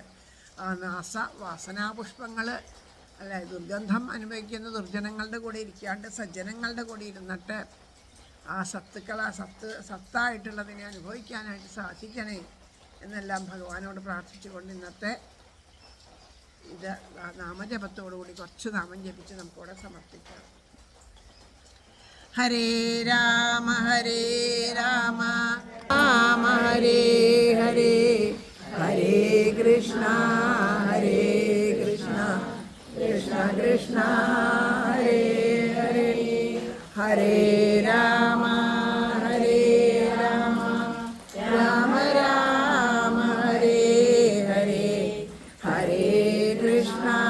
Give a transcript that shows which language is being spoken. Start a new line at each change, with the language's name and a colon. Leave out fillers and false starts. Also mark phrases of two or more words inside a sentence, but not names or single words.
Malayalam: വാസനാപുഷ്പങ്ങൾ, അല്ലെ, ദുർഗന്ധം അനുഭവിക്കുന്ന ദുർജനങ്ങളുടെ കൂടെ ഇരിക്കാണ്ട് സജ്ജനങ്ങളുടെ കൂടെ ഇരുന്നിട്ട് ആ സത്തുക്കൾ, ആ സത്തായിട്ടുള്ളതിനെ അനുഭവിക്കാനായിട്ട് സാധിക്കണേ എന്നെല്ലാം ഭഗവാനോട് പ്രാർത്ഥിച്ചുകൊണ്ട് ഇന്നത്തെ ഇത് നാമജപത്തോടുകൂടി കുറച്ച് നാമം ജപിച്ച് നമുക്കിവിടെ സമർപ്പിക്കാം.
Sanskrit: ഹരേ രാമ ഹരേ രാമ രാമ ഹരേ ഹരേ, ഹരേ കൃഷ്ണ കൃഷ്ണ കൃഷ്ണ ഹരേ ഹരേ, ഹരേ രാമ ഹരേ രാമ രാമ രാമ ഹരേ ഹരേ, ഹരേ കൃഷ്ണ